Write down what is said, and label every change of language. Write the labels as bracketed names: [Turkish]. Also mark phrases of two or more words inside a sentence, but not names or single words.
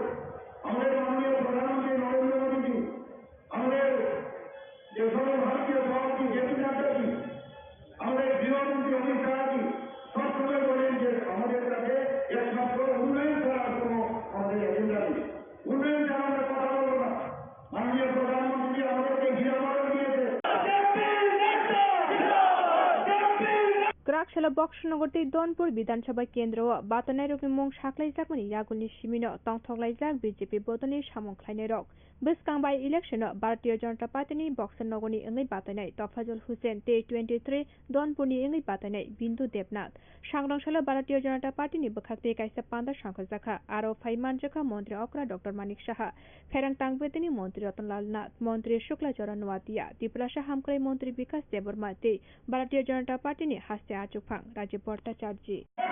[Bangla] আমাদের মাননীয় প্রধানমন্ত্রী নরেন্দ্র মোদীজি, আমাদের যে সর্বভারতীয় সভাপতি জেপি নাড্ডাজি, আমাদের গৃহমন্ত্রী অমিত শাহজি সবসময় বলেন যে আমাদের কাছে একমাত্র উন্নয়ন করার কোনো আমাদের এজেন্ডা নেই। উন্নয়ন ছাড়া আমরা কথা বলবো না। মাননীয় প্রধানমন্ত্রী আমাদেরকে গৃহবরণ দিয়েছে। [Kok Borok] Krakshela Bokshnogoti Donpur Bidansabha Kendra Batanai Mong Shaklaijak Mani Yaguni Shimino Tongthoklaijak BJP Botani Samongkhlainai Rok Biskang by election Bharatiya Janata Party ni Bokshnogoni Engai Batanai Tofazul Hussain T23 Donpur ni Engai Batanai Bindu Debnath Shangrangshela Bharatiya Janata Party ni Bakhakte Kaisa Panda Shankajaka Aro Phaimanjaka Montri Okra Dr Manik Shaha Pherang Tangbetini Montri Ratanlal Nath Montri Shukla Charan Watia Tiplasha Hamkrai Montri Vikas Deborma Te Bharatiya Janata Party ni Hasya Achupang Rajiv Bhattacharya